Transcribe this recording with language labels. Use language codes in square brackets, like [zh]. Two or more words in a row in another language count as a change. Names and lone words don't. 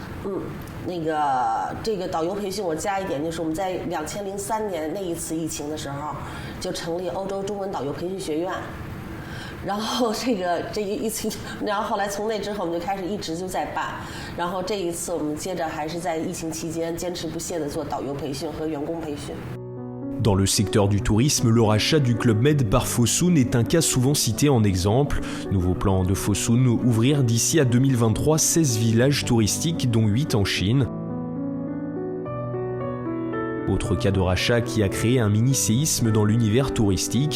[zh] 这个导游培训我加一点，就是我们在2003年那一次疫情的时候，就成立欧洲中文导游培训学院。然后这一次，然后后来从那之后我们就开始一直就在办，然后这一次我们接着还是在疫情期间坚持不懈地做导游培训和员工培训。 [fr] Dans le secteur du tourisme, le rachat du Club Med par Fosun est un cas souvent cité en exemple. Nouveau plan de Fosun, ouvrir d'ici à 2023 16 villages touristiques dont 8 en Chine. Autre cas de rachat qui a créé un mini-séisme dans l'univers touristique.